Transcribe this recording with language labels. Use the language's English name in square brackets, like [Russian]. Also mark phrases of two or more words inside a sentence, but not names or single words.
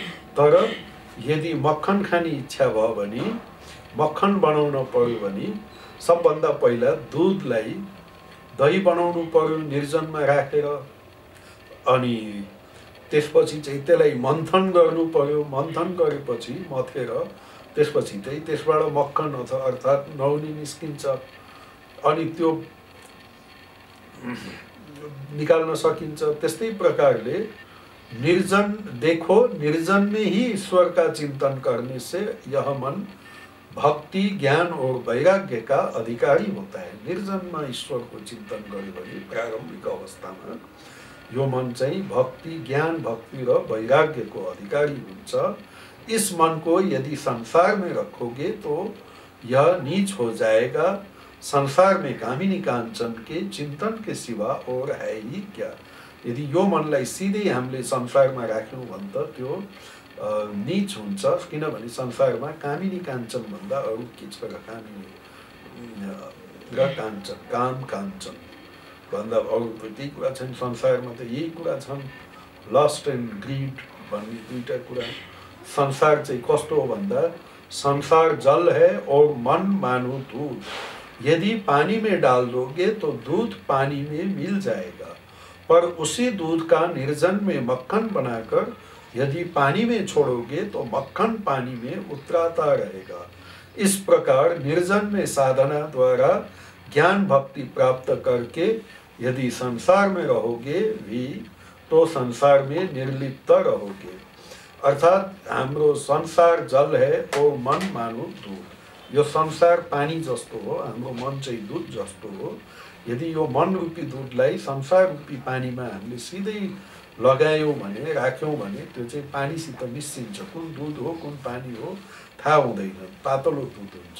[Nepali] तर यदि मक्खन खाने इच्छा भयो भने, मक्खन बनाउन पर्यो भने सबभन्दा पहिला दुधलाई दही बनाउनु पर्यो निर्जनमा राखेर, अनि त्यसपछि चाहिँ त्यसलाई मन्थन गर्नु पर्यो। मन्थन गरेपछि मथेर त्यसपछि चाहिँ त्यसबाट मक्खन अर्थात् नौनी निस्किन्छ, अनि त्यो निकाल्न सकिन्छ। [Hindi] त्यस्तै प्रकारले निर्जन देखो, निर्जन में ही ईश्वर का चिंतन करने से यह मन भक्ति ज्ञान और वैराग्य का अधिकारी होता है। निर्जन में [Nepali] ईश्वर को चिंतन गर्यो भने प्रारंभिक अवस्थामा यो मन चाहिँ भक्ति ज्ञान भक्ति र वैराग्य को अधिकारी हुन्छ। [Hindi] इस मन को यदि संसार में रखोगे तो यह नीच हो जाएगा। संसार में कामिनी कांचन के चिंतन के सिवा और है ही क्या। [Nepali] यदि यो मनलाई सिधै हामीले संसारमा राख्यौँ भने त त्यो नीच हुन्छ, किनभने संसारमा कामिनी काञ्चन भन्दा अरू के छ र, कामिनी र काञ्चन, काम काञ्चन भन्दा अरू त केही कुरा छैन। संसारमा त यही कुरा छन्, [English] lust and greed [Nepali] भन्ने दुईटा कुरा। संसार चाहिँ कस्तो हो भन्दा, [Hindi] संसार जल है और मन मानो दूध, यदि पानी में डाल दोगे तो दूध पानी में मिल जाएगा, पर उसी दूध का निर्जन में मक्खन बनाकर यदि पानी में छोड़ोगे तो मक्खन पानी में उतराता रहेगा। इस प्रकार निर्जन में साधना द्वारा ज्ञान भक्ति प्राप्त करके यदि संसार में रहोगे भी तो संसार में निर्लिप्त रहोगे। [Nepali] अर्थात हाम्रो [Hindi] संसार जल है और मन मानो दूध। [Nepali] यो संसार पानी जस्तो हो, हाम्रो मन चाहिँ दूध जस्तो हो। यदि यो मन रूपी दूधलाई संसार रूपी पानीमा हामीले सिधै लगायौँ भने, राख्यौँ भने त्यो चाहिँ पानीसित मिसिन्छ। कुन दूध हो कुन पानी हो थाहा हुँदैन, पातलो दूध हुन्छ।